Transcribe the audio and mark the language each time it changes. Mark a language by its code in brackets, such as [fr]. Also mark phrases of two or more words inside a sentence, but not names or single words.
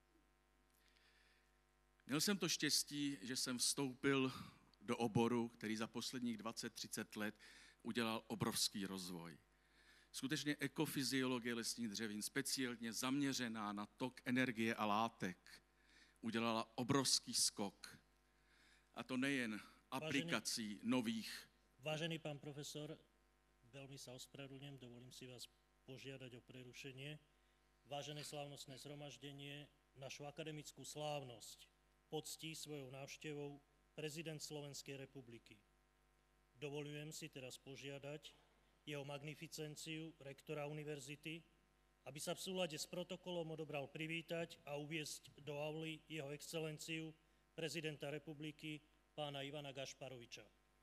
[cs] Měl jsem to štěstí, že jsem vstoupil do oboru, který za posledních 20-30 let udělal obrovský rozvoj. Skutečně ekofyziologie lesních dřevin, speciálně zaměřená na tok energie a látek, udělala obrovský skok. A to nejen aplikací nových. [sk] Vážený pán profesor, veľmi sa ospravedlňujem, dovolím si vás požiadať o prerušenie. Vážené slávnostné zhromaždenie, našu akademickú slávnosť poctí svojou návštevou prezident Slovenskej republiky. Dovolujem si teraz požiadať jeho magnificenciu, rektora univerzity, aby sa v súlade s protokolom odobral privítať a uviesť do auly jeho excelenciu prezidenta republiky pána Ivana Gašparoviča.